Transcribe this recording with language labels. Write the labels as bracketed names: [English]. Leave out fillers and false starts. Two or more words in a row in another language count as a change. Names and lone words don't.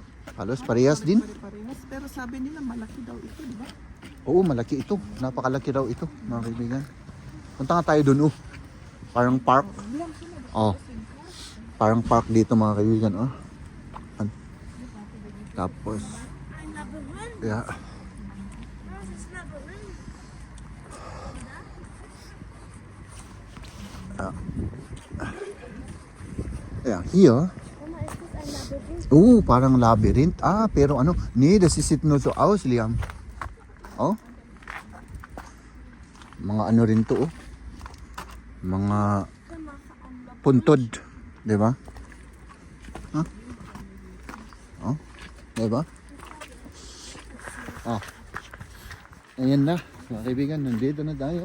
[Filipino] Halos parehas din. Parehas. Pero sabi nila malaki daw ito, di ba? Oo, malaki ito. Napakalaki daw ito, mga kaibigan. Punta nga tayo dun, Parang park. Oh. Parang park dito, mga kaibigan, Tapos, [English] yeah. Yeah, here. [Filipino] Oo, parang labyrinth. Pero ano, [German] nee, das ist nur so aus, Liam. Oh. [Filipino] Mga ano rin to, Mga puntod, 'di ba? Oh, 'di ba? Ayan na, mga kaibigan, nandito na tayo.